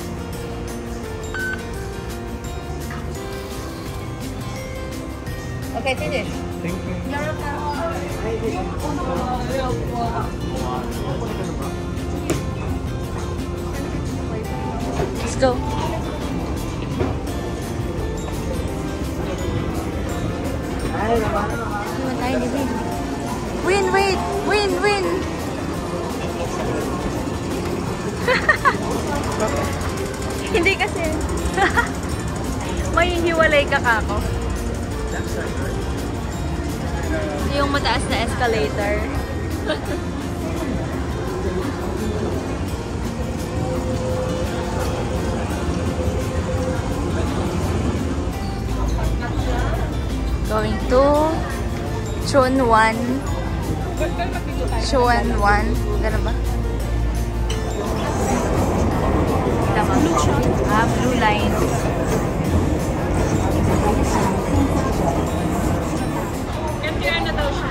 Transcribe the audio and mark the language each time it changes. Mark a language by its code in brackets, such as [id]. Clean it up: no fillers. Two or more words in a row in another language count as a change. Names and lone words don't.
[en] Okay, finish. Thank you. Let's go. [tl] Iwan tayo ni Win. [en] Win, wait! Win, win! [tl] Hindi kasi. May hiwalay ka kako. Yung mataas na escalator. [en] Going to Chunwan. [tl] Chunwan. Gano'n ba? Tama. [en] Ah, blue line. [tl] MTR na daw siya.